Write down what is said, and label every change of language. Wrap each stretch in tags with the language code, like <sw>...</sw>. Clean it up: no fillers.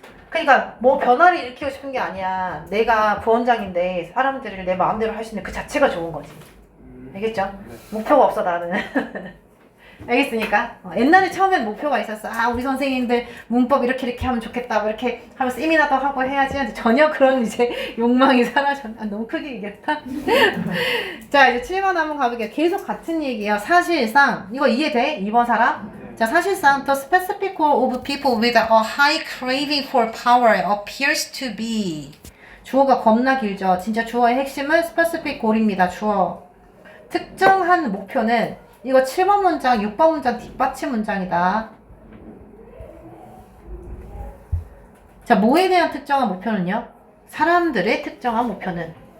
<ko>그러니까 뭐 변화를 일으키고 싶은 게 아니야. 내가 부원장인데 사람들을 내 마음대로 할 수 있는 그 자체가 좋은 거지. 알겠죠? 목표가 없어 나는. 알겠습니까? 옛날에 처음엔 목표가 있었어. 아, 우리 선생님들 문법 이렇게 하면 좋겠다. 뭐 이렇게 하면서 세미나도 하고 해야지. 근데 전혀 그런 이제 욕망이 사라졌. 아, 너무 크게 얘기했다. 자, 이제 7번 한번 가볼게요. 계속 같은 얘기예요. 사실상 이거 이해돼? 2번 사람?</ko> <en>자, 사실상 the specific goal of people with a high craving for power appears to be.</en> <ko>주어가 겁나 길죠. 진짜 주어의 핵심은 specific goal입니다. 주어. 특정한 목표는 이거 7번 문장, 6번 문장 뒷받침 문장이다. 자, 뭐에 대한 특정한 목표는요? 사람들의 특정한 목표는.</ko>